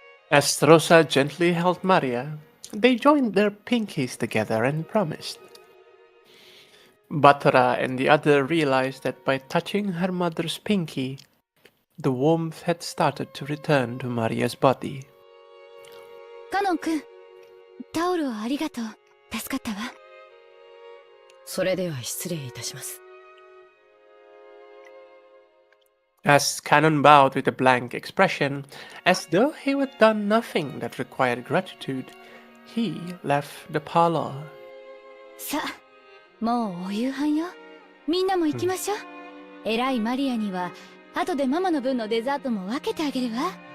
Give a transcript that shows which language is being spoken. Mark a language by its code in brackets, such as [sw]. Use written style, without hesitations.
[en] As Rosa gently held Maria, they joined their pinkies together and promised. Batra and the other realized that by touching her mother's pinky, the warmth had started to return to Maria's body. [ja] カノン君、タオルをありがとう。助かったわ。それでは失礼いたします。 [en] As Canon bowed with a blank expression, as though he had done nothing that required gratitude, he left the parlor. [ja] さあ、もうお夕飯よ。みんなも行きましょう。偉いマリアには、後でママの分のデザートも分けてあげるわ。